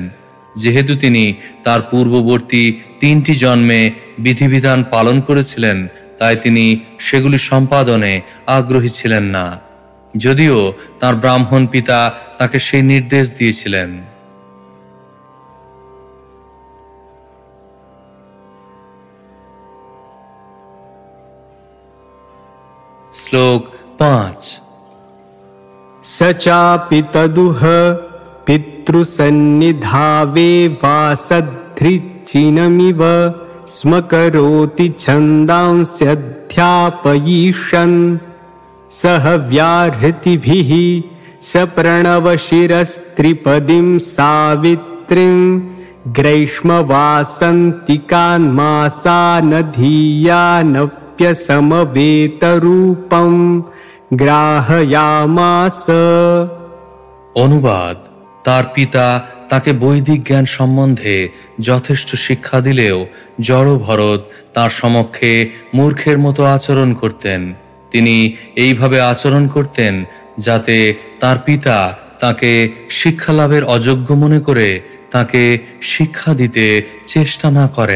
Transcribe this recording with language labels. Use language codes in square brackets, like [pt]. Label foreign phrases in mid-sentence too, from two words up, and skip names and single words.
[bn] যেহেতু তিনি তার পূর্ববর্তী 3টি জন্মে বিধিবিধান পালন করেছিলেন, তাই তিনি সেগুলি সম্পাদনে আগ্রহী ছিলেন না, যদিও তার ব্রাহ্মণ পিতা তাকে সেই নির্দেশ দিয়েছিলেন। শ্লোক 5। [sa] स चापि तदुह पितृसन्निधावे वासधृचिनमिव स्म करोति छन्दांस्यध्यापयिष्यन् सह व्याहृतिभिः स प्रणवशिरस्त्रिपदीं सावित्रीं ग्रैष्मवासन्तिकान्मासानधीयानप्यसमवेतरूपं গ্রাহয়ামাস। [bn] অনুবাদ: তার পিতা তাকে বৈদিক জ্ঞান সম্বন্ধে যথেষ্ট শিক্ষা দিলেও জড় ভরত তার সমক্ষে মূর্খের মতো আচরণ করতেন। তিনি এইভাবে আচরণ করতেন যাতে তার পিতা তাকে শিক্ষা লাভের অযোগ্য মনে করে তাকে শিক্ষা দিতে চেষ্টা না করেন।